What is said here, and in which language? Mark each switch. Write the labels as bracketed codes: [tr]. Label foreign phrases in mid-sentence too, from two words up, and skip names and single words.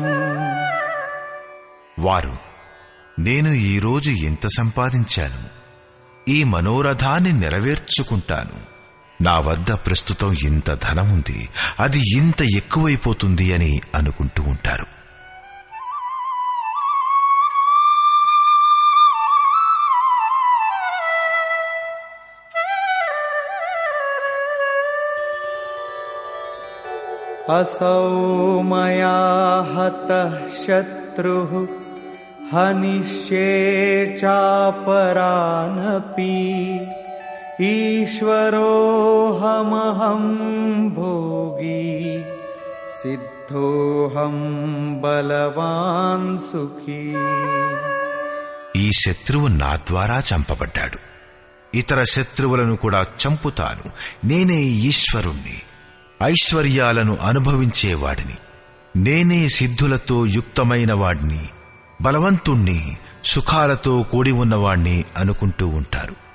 [te] వారు నేను ఈరోజు ఎంత సంపాదించాను, ఈ మనోరథాన్ని నెరవేర్చుకుంటాను, నా వద్ద ప్రస్తుతం ఇంత ధనముంది, అది ఇంత ఎక్కువైపోతుంది అని అనుకుంటూ ఉంటారు. [sa] असौ मया हतः शत्रुः हनिष्ये चापरानपि ईश्वरोऽहमहं भोगी सिद्धोऽहं बलवान् सुखी. [te] ఈ శత్రువు నా ద్వారా చంపబడ్డాడు, ఇతర శత్రువులను కూడా చంపుతాను. నేనే ఈశ్వరుణ్ణి, ఐశ్వర్యాలను అనుభవించేవాడిని, నేనే సిద్ధులతో యుక్తమైన వాడిని, బలవంతుణ్ణి, సుఖాలతో కూడి ఉన్నవాణ్ణి అనుకుంటూ ఉంటారు.